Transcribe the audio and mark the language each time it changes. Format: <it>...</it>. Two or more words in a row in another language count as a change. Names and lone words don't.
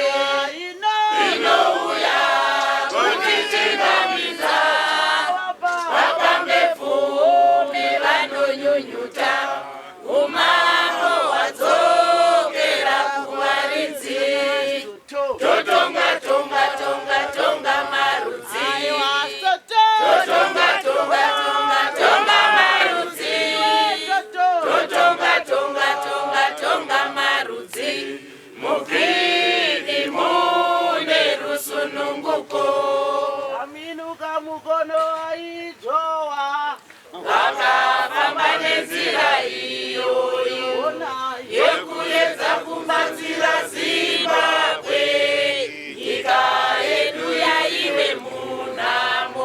<sn>inouya kutitingamidza wapambepfumi vanonyunyuta umango wadzokera kuvaridzi totonga tonga tonga tonga marudzi totonga tonga tonga tonga marudzi totonga tonga tonga tonga marudzi mugini mune rusununguko aminuka mukono aijowa vakafamba nenzira iyoyo yekuedza kubatsira Zimbabwe nyika yedu yaive munamo</sn>